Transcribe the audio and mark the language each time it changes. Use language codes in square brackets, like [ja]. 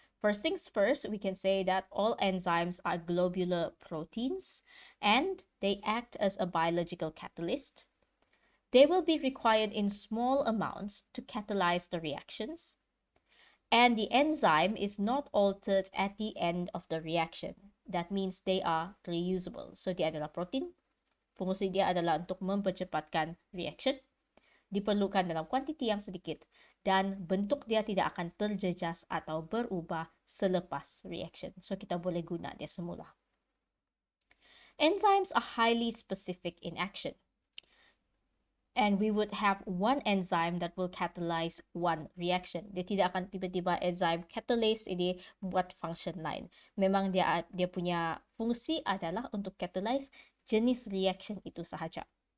[en] First things first, we can say that all enzymes are globular proteins and they act as a biological catalyst. They will be required in small amounts to catalyze the reactions. And the enzyme is not altered at the end of the reaction. That means they are reusable. [ms] So dia adalah protein. Fungsi dia adalah untuk mempercepatkan reaction. Diperlukan dalam kuantiti yang sedikit dan bentuk dia tidak akan terjejas atau berubah selepas reaction. So kita boleh guna dia semula. [en] Enzymes are highly specific in action. And we would have one enzyme that will catalyze one reaction. [ms] Dia tidak akan tiba-tiba enzyme catalase ini buat function lain. Memang dia punya fungsi adalah untuk catalyze jenis reaction itu sahaja.